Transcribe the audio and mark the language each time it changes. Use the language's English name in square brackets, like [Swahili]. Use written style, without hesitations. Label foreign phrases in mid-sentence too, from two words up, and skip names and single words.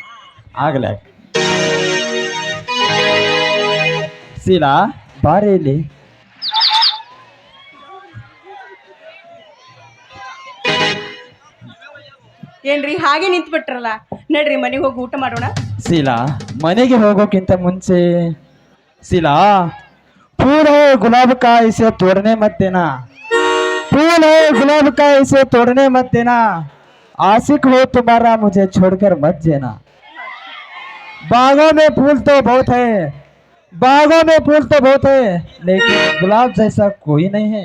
[Kannada] ಆಗಲೇ ಶೀಲಾ, ಬಾರಿ ಇಲ್ಲಿ. ಏನ್ರಿ ಹಾಗೆ ನಿಂತ್ಬಿಟ್ರಲ್ಲ, ನಡ್ರಿ ಮನೆಗೆ ಹೋಗಿ ಊಟ ಮಾಡೋಣ. ಶೀಲಾ, ಮನೆಗೆ ಹೋಗೋಕ್ಕಿಂತ ಮುಂಚೆ ಶೀಲಾ, [Hindi] फूल है गुलाब का इसे तोड़ने मत देना, फूल है गुलाब का इसे तोड़ने मत देना, आशिक हो तुम्हारा मुझे छोड़कर मत देना। बागों में फूल तो बहुत है, बागों में फूल तो बहुत है, लेकिन गुलाब जैसा कोई नहीं है।